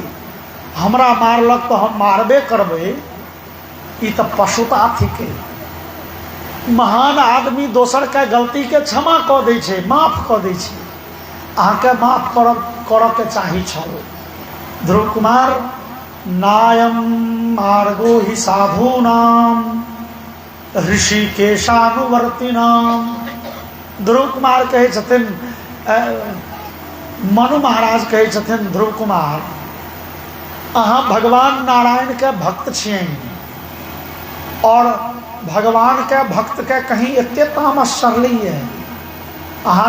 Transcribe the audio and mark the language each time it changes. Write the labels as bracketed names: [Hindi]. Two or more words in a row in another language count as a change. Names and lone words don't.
[Maithili] हमरा मारलक तो हम मारबे करबे, ई तो पशुता थिके। महान आदमी दोसर के गलती के क्षमा कऽ दै छै, माफ कऽ दै छै। अहाँके माफ करऽ के चाही छल। [Sanskrit] ध्रुव कुमार नायम मार्गो ही साधूनाम ऋषिकेशानुवर्तिनाम। [Maithili] ध्रुव कुमार कहै छथिन, मनु महाराज कहै छथिन ध्रुव कुमार अहाँ भगवान नारायण के भक्त छियनि और भगवान के भक्त के कहीं एते तामस चढ़लै है।